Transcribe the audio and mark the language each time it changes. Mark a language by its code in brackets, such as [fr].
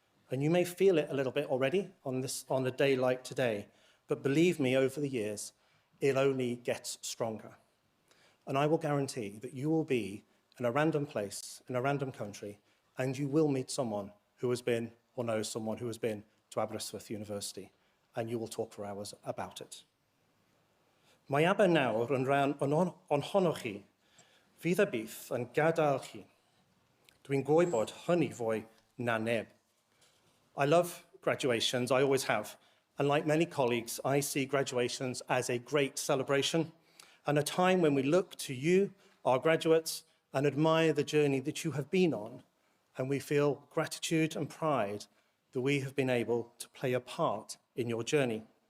[en] And you may feel it a little bit already on a day like today, but believe me, over the years, it only gets stronger. And I will guarantee that you will be in a random place, in a random country, and you will meet someone who has been, or knows someone who has been, to Aberystwyth University, and you will talk for hours about it. [cy] Mae Aber nawr yn rhan ohonoch chi, fydd y byth yn gadael chi. Dwi'n gwybod hynny fwy na neb. [en] I love graduations, I always have. And like many colleagues, I see graduations as a great celebration and a time when we look to you, our graduates, and admire the journey that you have been on and we feel gratitude and pride that we have been able to play a part in your journey.